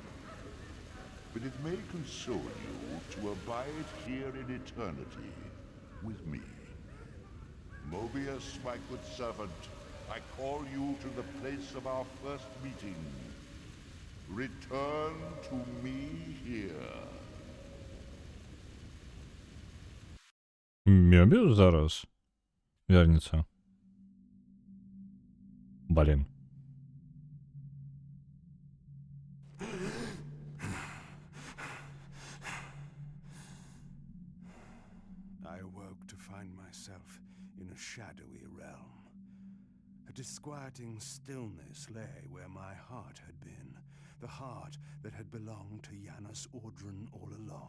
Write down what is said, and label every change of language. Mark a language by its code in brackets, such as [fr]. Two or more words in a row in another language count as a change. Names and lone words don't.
[en] But it may console you to abide here in eternity with me. Mobius, my good servant, I call you to the place of our first meeting. Return to me here. [be] Мёбіус зараз вернется. [ru] Блин. [en] I awoke to find myself in a shadowy realm. A disquieting stillness lay where my heart had been, the heart that had belonged to Janus Audrun all along.